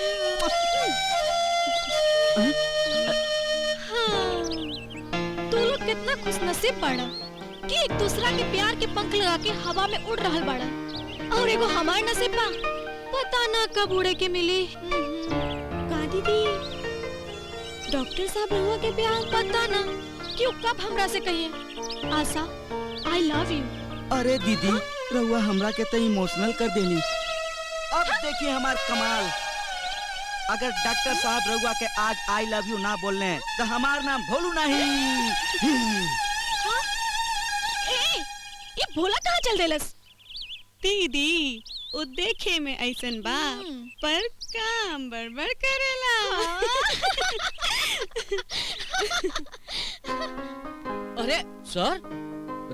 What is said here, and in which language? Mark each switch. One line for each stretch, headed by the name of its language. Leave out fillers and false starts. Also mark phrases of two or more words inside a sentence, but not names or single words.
Bhojpuri: तू लोग कितना खुशनसीब बाड़ा कि एक दूसरा के प्यार के पंख लगा के हवा में उड़ रहल बाड़ा। और एगो हमार नसीब बा, पता ना कब उड़े के मिली। का दीदी, डॉक्टर साहब रहुआ के प्यार पता ना क्यों कब हमरा से कहिए। आशा,
English: I love you।
Bhojpuri: अरे दीदी, रहुआ हमरा के तो इमोशनल कर देली। अब देखिए हमार कमाल। अगर डॉक्टर साहब रहुआ के आज
English: I love you
Bhojpuri: ना बोलने तो हमार नाम भोलू नहीं। हाँ? ये भोला कहाँ चल देलस? दीदी, वो देखे में ऐसन बा, पर काम बड़बड़ करेला। अरे सर,